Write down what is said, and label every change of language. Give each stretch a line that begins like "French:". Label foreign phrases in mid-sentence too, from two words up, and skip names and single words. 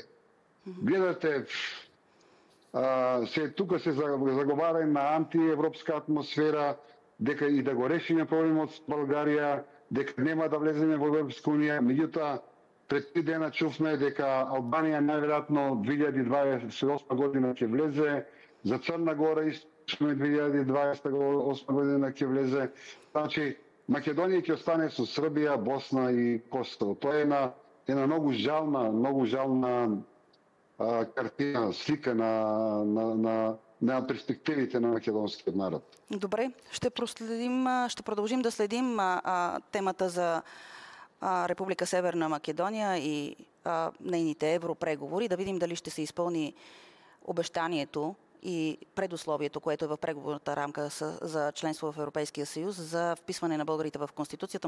Macedonian: Гледате, тука се заговара на антиевропска атмосфера, дека и да го решиме проблемот с Българија, дека нема да влеземе во Европска унија, меѓутоа Пред 3 дена чувме дека Албанија најверојатно 2028 година ќе влезе, за Црна Гора исто 2028 година ќе влезе. Значи, Македонија ќе остане со Србија, Босна и Косово. Тоа е една многу жална картина, слика на перспективите на македонскиот народ.
Bulgarian: Добре, ще продължим да следим темата за Република Северна Македония и нейните европреговори, да видим дали ще се изпълни обещанието и предусловието, което е в преговорната рамка за членство в Европейския съюз, за вписване на българите в Конституцията.